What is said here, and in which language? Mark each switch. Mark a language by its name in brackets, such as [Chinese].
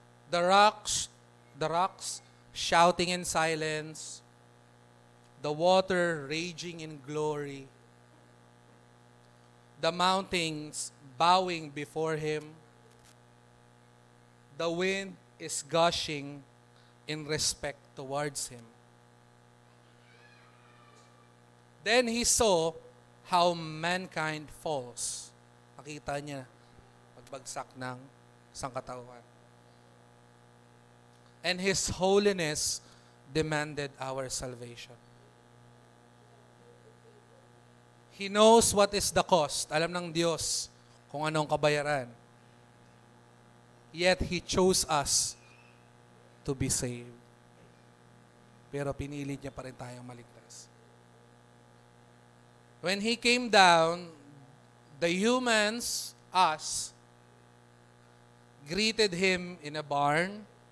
[English] The rocks shouting in silence, the water raging in glory, the mountains bowing before him, the wind is gushing in respect towards him. Then he saw how mankind falls. [Filipino] Nakita niya pagbagsak ng sangkatauhan. [English] And his holiness demanded our salvation. He knows what is the cost. [Filipino] Alam ng Diyos kung anong kabayaran. [English] Yet He chose us to be saved. [Filipino] Pero pinili niya pa rin tayong maligtas. [English] When He came down, the humans, us, greeted Him in a barn.